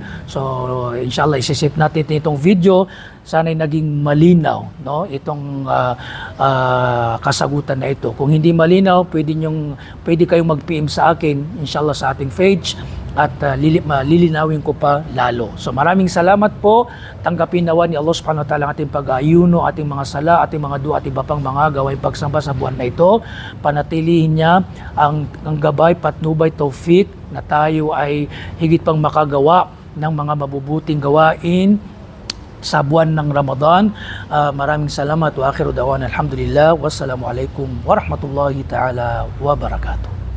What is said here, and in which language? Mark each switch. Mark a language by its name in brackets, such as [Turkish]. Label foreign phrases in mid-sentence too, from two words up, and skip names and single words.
[Filipino] So inshallah isi-set natin itong video, sana'y naging malinaw, no, itong kasagutan na ito. Kung hindi malinaw, pwede kayong mag-PM sa akin inshallah sa ating page at lilinawin ko pa lalo. So maraming salamat po. Tanggapin nawa ni Allah [Arabic] سبحانه وتعالى [Filipino] ang ating pag-ayuno, ating mga sala, ating mga dua at iba pang mga gawain pagsamba sa buwan na ito. Panatilihin niya ang gabay, patnubay, tawfik na tayo ay higit pang makagawa ng mga mabubuting gawain sa buwan ng Ramadan. Maraming salamat [Arabic] وآخر دعوانا الحمد لله والسلام عليكم ورحمة الله تعالى وبركاته.